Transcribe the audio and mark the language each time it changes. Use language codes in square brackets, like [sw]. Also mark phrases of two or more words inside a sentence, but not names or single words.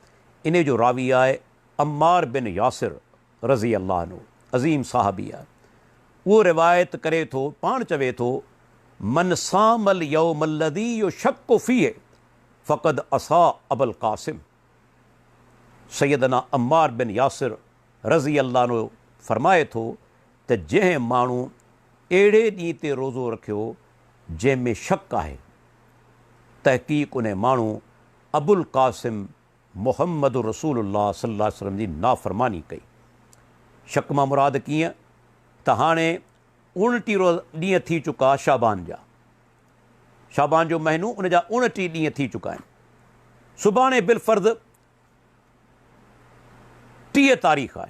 [sd] इन जो रावी आहे अम्मार बिन यासिर [ar] رضي الله عنه [sd] अज़ीम साहबी आहे, उहो रिवायत करे थो, पाण चवे थो, [ar] من صام اليوم الذي يشك فيه فقد عصى أبا القاسم. [sd] सैयदना अम्मार बिन यासिर [ar] رضي الله عنه [sd] फ़रमाए थो त जंहिं माण्हू अहिड़े ॾींहं ते रोज़ो रखियो जंहिंमें शक आहे, तहक़ीक़ उन माण्हू अबुल क़ासिम मुहम्मद रसूलुल्लाह [ar] صلى الله عليه وسلم [sd] जी नाफ़रमानी कई। शक मां मुराद कीअं त हाणे 29 ॾींहं थी चुका शाबान जा, शाबान जो महीनो उन जा 29 ॾींहं थी चुका आहिनि। सुभाणे बिलफ़र्ज़ 30 तारीख़ आहे।